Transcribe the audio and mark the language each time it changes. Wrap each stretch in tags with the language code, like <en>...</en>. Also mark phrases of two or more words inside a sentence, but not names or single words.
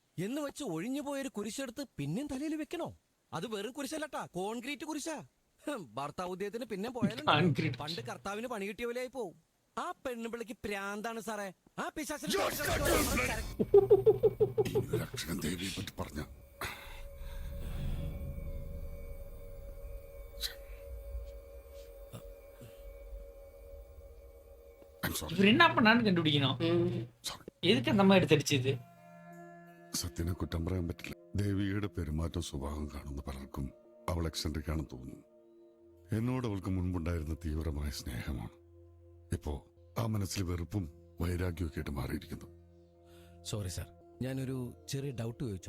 <ml>എന്ന് വെച്ച് ഒഴിഞ്ഞു പോയൊരു കുരിശെടുത്ത് പിന്നെയും തലയിൽ വെക്കണോ? അത് വെറും കുരിശല്ലട്ടാ, കോൺക്രീറ്റ് കുരിശാ. ഭർത്താവ് ഉദ്യോഗത്തിന് പിന്നെ പോയാലും പണ്ട് കർത്താവിന് പണി കിട്ടിയ പോലെയായി പോവും. ആ പെണ്ണുപിള്ളിക്ക് പ്രാന്താണ് സാറേ. ആ പിശാചിനെ പറഞ്ഞ</ml> <ta>இவர் என்ன பண்ணான்னு கண்டுபிடிக்கணும். எதுக்கு அந்த மாதிரி எடுத்தடிச்சது?</ta> <ml>സത്യനെ കുറ്റം പറയാൻ പറ്റില്ല. ദേവികയുടെ പെരുമാറ്റം സ്വഭാവം കാണുന്ന പലർക്കും അവൾ എക്സെൻട്രിക് ആണെന്ന് തോന്നുന്നു. എന്നോട് അവൾക്ക് മുൻപുണ്ടായിരുന്ന തീവ്രമായ സ്നേഹമാണ് ഇപ്പോ ആ മനസ്സിൽ വെറുപ്പും വൈരാഗ്യമൊക്കെ ആയിട്ട് മാറിയിരിക്കുന്നു. സോറി സാർ, ഞാനൊരു ചെറിയ ഡൗട്ട് ചോദിച്ചോ.</ml>